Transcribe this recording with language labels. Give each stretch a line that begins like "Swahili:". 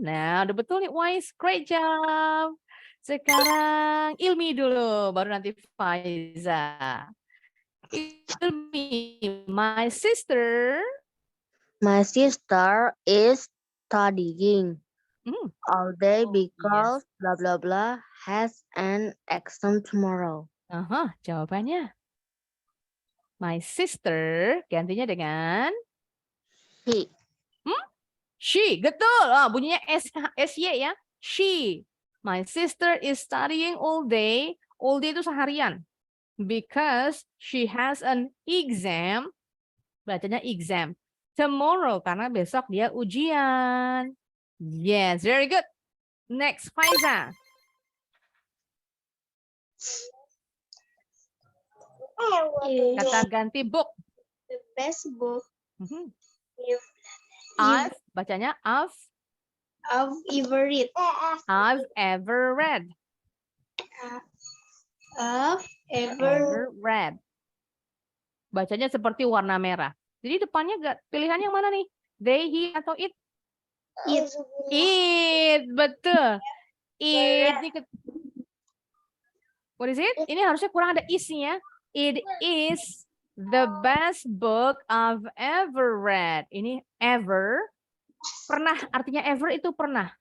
Indonesian: Nah, udah betul nih, Wise.
English: Great job.
Indonesian: Sekarang Ilmi dulu, baru nanti Faiza.
English: Ilmi, my sister. My sister is studying all day because blah blah blah has an exam tomorrow.
Indonesian: Jawabannya. My sister gantinya dengan
English: She.
Indonesian: She, betul. Bunyinya SY ya. She.
English: My sister is studying all day. All day
Indonesian: itu seharian.
English: Because she has an exam. Bacanya exam.
Indonesian: Tomorrow, karena besok dia ujian.
English: Yes, very good. Next, Faiza.
Indonesian: Kata ganti book.
English: The best book Mhm. I've
Indonesian: Bacanya
English: ever read. I've ever read. I've
Indonesian: Ever read. Bacanya seperti warna merah. Jadi depannya pilihan yang mana nih? They, he, atau it?
English: It. It, betul. It. What is it?
Indonesian: Ini harusnya kurang ada is-nya.
English: It is the best book I've ever read.
Indonesian: Ini ever. Pernah, artinya ever itu pernah.